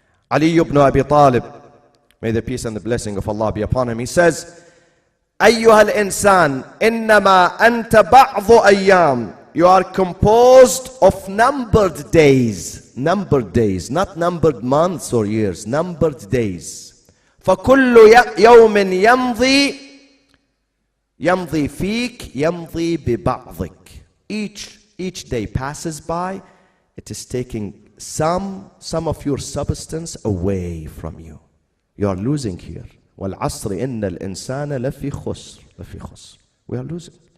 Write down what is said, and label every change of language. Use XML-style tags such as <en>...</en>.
<en>Ali ibn Abi Talib, may the peace and the blessing of Allah be upon him, he says,</en> <ar>أيها الإنسان إنما أنت بعض أيام.</ar> <en>You are composed of numbered days. Numbered days, not numbered months or years. Numbered days.</en> <ar>فكل يوم يمضي يمضي فيك يمضي ببعضك.</ar> <en>Each day passes by, it is taking some of your substance away from you. You are losing here.</en> <ar>وَالْعَصْرِ إِنَّ الْإِنسَانَ لَفِي خُسْرٍ.</ar> <en>We are losing.</en>